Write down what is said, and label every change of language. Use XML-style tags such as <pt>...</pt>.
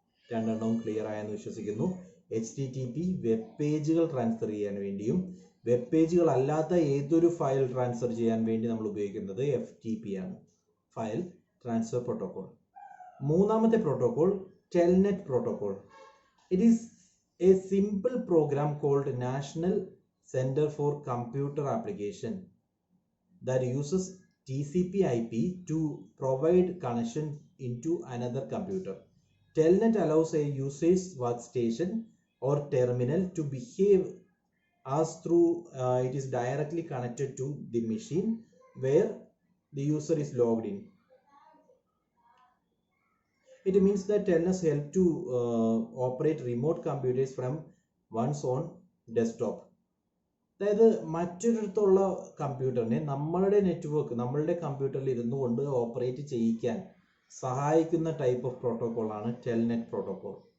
<ml>രണ്ടെണ്ണവും clear ആയെന്ന് വിശ്വസിക്കുന്നു. HTTP web പേജുകൾ ട്രാൻസ്ഫർ ചെയ്യാൻ വേണ്ടിയും വെബ് പേജുകൾ അല്ലാത്ത ഏതൊരു ഫയൽ ട്രാൻസ്ഫർ ചെയ്യാൻ വേണ്ടി നമ്മൾ ഉപയോഗിക്കുന്നത് FTP ആണ്, ഫയൽ ട്രാൻസ്ഫർ പ്രോട്ടോകോൾ. മൂന്നാമത്തെ protocol Telnet protocol.</ml> <en>It is a simple program called national Center for Computer Application that uses TCP/IP to provide connection into another computer. Telnet allows a user's workstation or terminal to behave as through it is directly connected to the machine where the user is logged in. It means that Telnet help to operate remote computers from one's own desktop.</en> <ml>അതായത് മറ്റൊരിടത്തുള്ള കമ്പ്യൂട്ടറിനെ നമ്മളുടെ network, നമ്മളുടെ കമ്പ്യൂട്ടറിൽ ഇരുന്നു കൊണ്ട് operate ചെയ്യിക്കാൻ സഹായിക്കുന്ന type of പ്രോട്ടോകോളാണ് Telnet protocol.</ml>